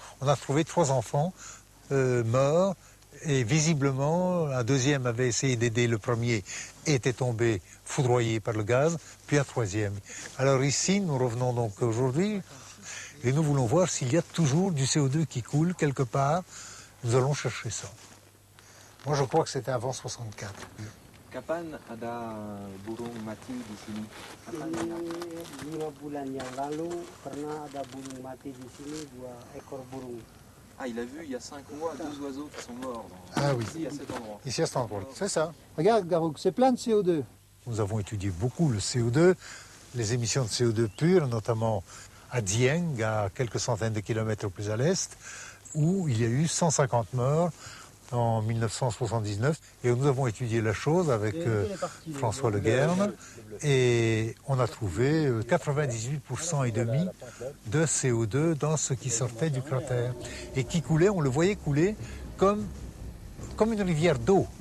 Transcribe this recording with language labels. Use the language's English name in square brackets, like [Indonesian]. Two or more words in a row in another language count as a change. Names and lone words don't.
[French] On a trouvé 3 enfants morts et visiblement, un deuxième avait essayé d'aider le premier et était tombé foudroyé par le gaz, puis un troisième. Alors ici, nous revenons donc aujourd'hui et nous voulons voir s'il y a toujours du CO2 qui coule quelque part. Nous allons chercher ça. Moi, je crois que c'était avant 64. [Indonesian] Kapan ada burung mati di sini? Ini 5 bulan yang lalu pernah ada burung mati di sini, 2 ekor burung. [French] Ah, il a vu il y a 5 mois 2 oiseaux qui sont morts ici à cet endroit. Ici à cet endroit, c'est ça. Regarde Garouk, c'est plein de CO2. Nous avons étudié beaucoup le CO2, les émissions de CO2 pures, notamment à Dieng, à quelques centaines de kilomètres plus à l'est, où il y a eu 150 morts en 1979, et nous avons étudié la chose avec François Le Guern, et on a trouvé 98% et demi de CO2 dans ce qui sortait du cratère, et qui coulait, on le voyait couler comme une rivière d'eau.